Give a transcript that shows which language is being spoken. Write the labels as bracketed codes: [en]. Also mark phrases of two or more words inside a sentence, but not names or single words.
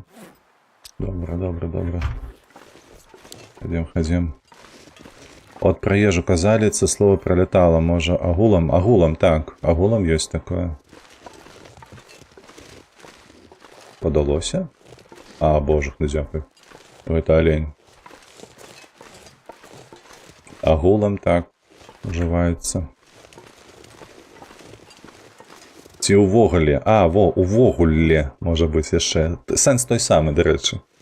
[uk] Добре. Ходім. От про ежу казали, це слово пролетало, може агулам? [ru] Агулам, так. Агулам есть такое. Подалося? [uk] А, боже, ну дякую. [ru] Это олень. [uk] Агулам так уживається. [be] Ці увогуле. А, увогуле, [uk] може бути яшчэ. Сенс той самий, до речі.